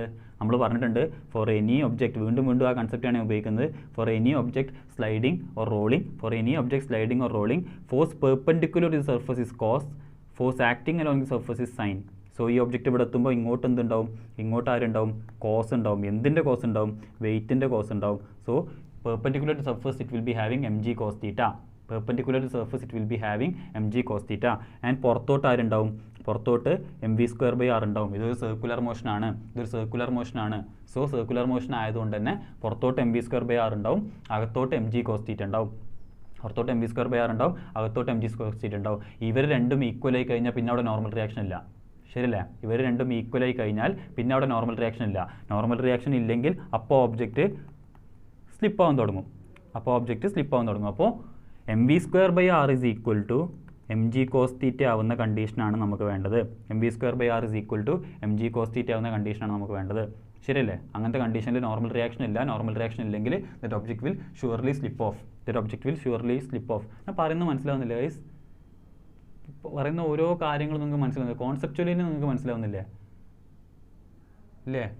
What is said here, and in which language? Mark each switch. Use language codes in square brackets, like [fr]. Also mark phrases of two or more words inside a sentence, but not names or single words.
[ml] നമ്മൾ പറഞ്ഞിട്ടുണ്ട്, [en] for any object, [ml] വീണ്ടും ആ കൺസെപ്റ്റാണ് ഉപയോഗിക്കുന്നത്. [en] For any object sliding or rolling force perpendicular to the surface is cos, force acting along the surface is sine. [ml] സോ ഈ ഒബ്ജക്റ്റ് ഇവിടെ എത്തുമ്പോൾ ഇങ്ങോട്ട് എന്തുണ്ടാവും? ഇങ്ങോട്ട് ആരുണ്ടാവും? കോസ് ഉണ്ടാവും. എന്തിൻ്റെ കോസ് ഉണ്ടാവും? വെയിറ്റിൻ്റെ കോസ് ഉണ്ടാവും. [en] So perpendicular to surface it will be having mg cos theta. [ml] And പുറത്തോട്ട് ആരുണ്ടാവും? പുറത്തോട്ട് mv²r ഉണ്ടാവും. ഇതൊരു സർക്കുലർ മോഷനാണ്. സോ [en] circular motion [ml] ആയതുകൊണ്ട് തന്നെ പുറത്തോട്ട് mv²r ഉണ്ടാവും, അകത്തോട്ട് [en] mg cos theta [ml] ഉണ്ടാവും. ഇവർ രണ്ടും ഈക്വൽ ആയി കഴിഞ്ഞാൽ പിന്നെ അവിടെ [en] normal reaction [ml] ഇല്ല. ശരിയല്ലേ? ഇവർ രണ്ടും ഈക്വൽ ആയി കഴിഞ്ഞാൽ പിന്നെ അവിടെ [en] normal reaction [ml] ഇല്ല. [en] normal reaction [ml] ഇല്ലെങ്കിൽ അപ്പോൾ ഒബ്ജക്റ്റ് സ്ലിപ്പ് ആവാൻ തുടങ്ങും. അപ്പോൾ [en] mv²r is equal to mg cos theta [ml] ആവുന്ന കണ്ടീഷനാണ് നമുക്ക് വേണ്ടത്. [en] mv²r is equal to mg cos theta [ml] ആവുന്ന കണ്ടീഷനാണ് നമുക്ക് വേണ്ടത്. ശരിയല്ലേ? അങ്ങനത്തെ കണ്ടീഷനിൽ [en] normal reaction [ml] ഇല്ല. [en] normal reaction [ml] ഇല്ലെങ്കിൽ [en] that object will surely slip off. [ml] ഞാൻ പറയുന്നത് മനസ്സിലാവുന്നില്ല ഗൈസ്? പറയുന്ന ഓരോ കാര്യങ്ങളും നിങ്ങൾക്ക് മനസ്സിലാവുന്നില്ല? കോൺസെപ്ച്വലി നിങ്ങൾക്ക് മനസ്സിലാവുന്നില്ലേ?